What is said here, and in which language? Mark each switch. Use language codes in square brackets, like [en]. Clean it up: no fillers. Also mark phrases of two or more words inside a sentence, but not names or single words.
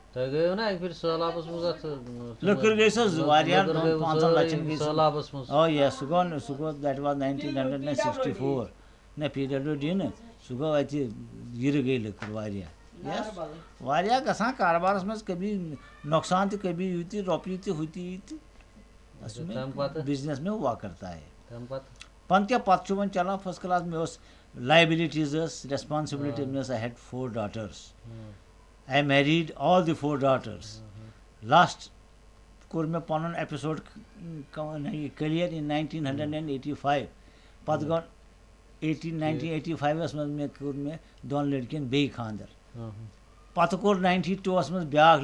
[ks] لٔکٕر گٔے سۄ واریاہ 5 لَچھَن گٔے سُہ گوٚو [en] that was [ks] 1964 نہ PWD نہٕ سُہ گوٚو اَتہِ یِرٕ گٔے لٔکٕر واریاہ گژھان کاربارس منٛز کبھی نۄقصان تہِ کبھی یہِ تہِ رۄپیہِ تہِ ہُہ تہِ یہِ تہِ [ur] بِزنس میں ہوا کرتا ہے [ks] پتہٕ کیٛاہ پتہٕ چھُ وۄنۍ چلان [en] first class [ks] مےٚ اوس لایبلٹیٖز ٲس ریسپانسبلٹی مےٚ ٲس [en] I had 4 daughters I married all the 4 daughters [ks] لاسٹ کوٚر مےٚ پنُن ایپِسوڈ [en] clear in [ks] 1985 پتہٕ گوٚو 1985 منٛز کوٚر مےٚ 2 لٔڑکِین بیٚیہِ خانٛدر پتہٕ کوٚر 92 منٛز بیٛاکھ